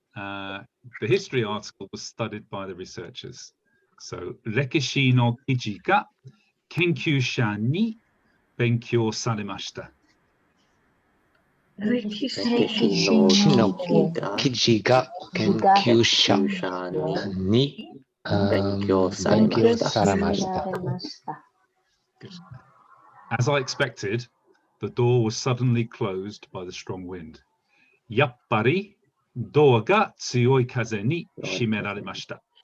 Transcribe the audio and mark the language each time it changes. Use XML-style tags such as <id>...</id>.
<en>The history article was studied by the researchers.</en> <ja>So, 歴史の記事が研究者に勉強されました。歴史の記事が研究者に勉強されました。</ja> <en>As I expected, the door was suddenly closed by the strong wind.</en> <ja>やっぱりドアが強い風に閉められました。</ja>